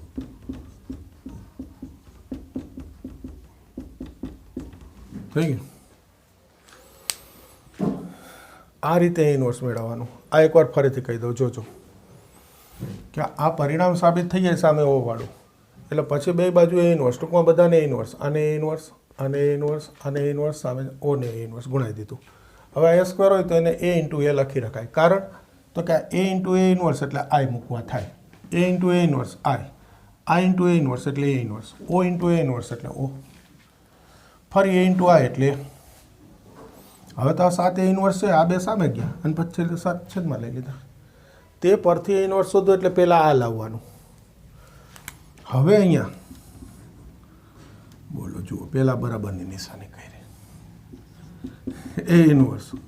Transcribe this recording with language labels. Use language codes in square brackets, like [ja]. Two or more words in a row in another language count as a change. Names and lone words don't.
[gu] થઈ ગયું આ રીતે ઇન્વર્સ મેળવવાનું આ એકવાર ફરીથી કહી દઉં જોજો કે આ પરિણામ સાબિત થઈ જાય સામે ઓ વાળું એટલે પછી બે બાજુ એ ઇન્વર્સ ટૂંકમાં બધાને ઇન્વર્સ આને ઇન્વર્સ આને ઇન્વર્સ આને ઇન્વર્સ સામે ઓને ઇન્વર્સ ગુણાવી દીધું હવે આ સ્ક્વેર હોય તો એને a * a લખી રખાય કારણ તો કે a * a ઇન્વર્સ એટલે i મૂકવા થાય a * a ઇન્વર્સ i * a ઇન્વર્સ એટલે a ઇન્વર્સ o * a ઇન્વર્સ એટલે o ફરી a * i એટલે હવે તો આ 7 a ઇન્વર્સ છે આ બે સામે ગયા અને પછી 7 છેદમાં લઈ લીધા તે પરથી a ઇન્વર્સ શોધો એટલે પહેલાં આ લાવવાનું હવે અહીંયા બોલો જુઓ પહેલાં બરાબરની નિશાની કરી a ઇન્વર્સ